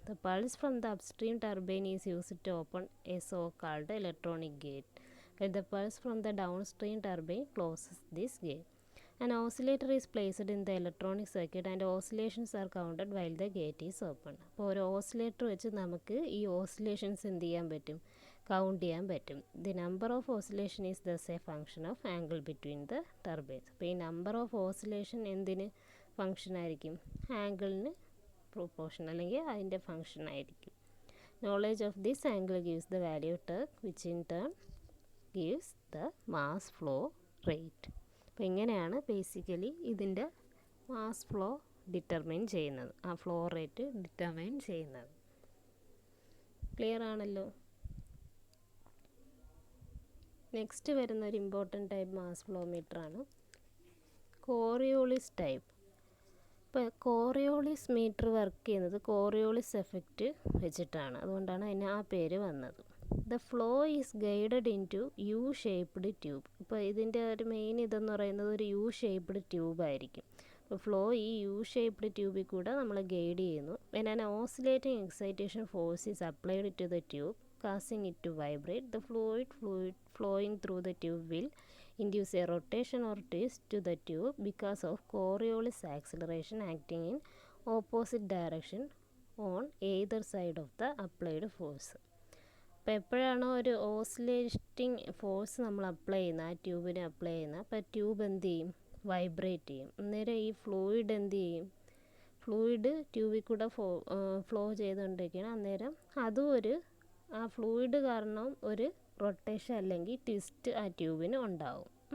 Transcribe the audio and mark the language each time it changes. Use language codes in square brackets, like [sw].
[en] The pulse from the upstream turbine is used to open a so called electronic gate. The pulse from the downstream turbine closes this gate. An oscillator is placed in the electronic circuit and oscillations are counted while the gate is open. [ml] അപ്പോൾ ഒരു oscillator വെച്ച് നമുക്ക് ഈ oscillations എന്ത് ചെയ്യാൻ പറ്റും, count ചെയ്യാൻ പറ്റും. [en] The number of oscillation is thus a function of angle between the turbines. [ml] അപ്പോൾ ഈ നമ്പർ ഓഫ് ഓസിലേഷൻ എന്തിന് ഫംഗ്ഷൻ ആയിരിക്കും, ആംഗിളിന് പ്രൊപ്പോർഷൻ അല്ലെങ്കിൽ അതിൻ്റെ ഫംഗ്ഷൻ ആയിരിക്കും. [en] Knowledge of this angle gives the value torque which in turn gives the mass flow rate. [ml] അപ്പോൾ ഇങ്ങനെയാണ് basically ഇതിൻ്റെ മാസ് ഫ്ലോ ഡിറ്റർമൈൻ ചെയ്യുന്നത്, ആ ഫ്ലോ റേറ്റ് ഡിറ്റർമൈൻ ചെയ്യുന്നത്. ക്ലിയർ ആണല്ലോ. നെക്സ്റ്റ് വരുന്ന ഒരു ഇമ്പോർട്ടൻ്റ് ടൈപ്പ് മാസ് ഫ്ലോ മീറ്ററാണ് കോറിയോളിസ് ടൈപ്പ്. ഇപ്പോൾ കോറിയോളിസ് മീറ്റർ വർക്ക് ചെയ്യുന്നത് കോറിയോളിസ് എഫക്റ്റ് വെച്ചിട്ടാണ്, അതുകൊണ്ടാണ് അതിന് ആ പേര് വന്നത്. [en] The flow is guided into U shaped tube. [ml] ഇപ്പോൾ ഇതിൻ്റെ ഒരു മെയിൻ ഇതെന്ന് പറയുന്നത് ഒരു യു ഷേപ്പ്ഡ് ട്യൂബായിരിക്കും. അപ്പോൾ ഫ്ലോ ഈ യു ഷേപ്പ്ഡ് ട്യൂബിൽ കൂടെ നമ്മൾ ഗൈഡ് ചെയ്യുന്നു. [en] When an oscillating excitation force is applied to the tube causing it to vibrate, the fluid flowing through the tube will induce a rotation or twist to the tube because of Coriolis acceleration acting in opposite direction on either side of the applied force. [ml] അപ്പോൾ എപ്പോഴാണോ ഒരു oscillating force നമ്മൾ apply ചെയ്യുന്നത്, ആ ട്യൂബിന് apply ചെയ്യുന്നത്, അപ്പോൾ tube എന്ത് ചെയ്യും, വൈബ്രേറ്റ് ചെയ്യും. അന്നേരം ഈ ഫ്ലൂയിഡ് എന്ത് ചെയ്യും, ഫ്ലൂയിഡ് ട്യൂബിൽ കൂടെ ഫ്ലോ ചെയ്തുകൊണ്ടിരിക്കുകയാണ്. അന്നേരം അതും ആ ഫ്ലൂയിഡ് കാരണം ഒരു റൊട്ടേഷൻ അല്ലെങ്കിൽ ട്വിസ്റ്റ് ആ ട്യൂബിന് ഉണ്ടാവും.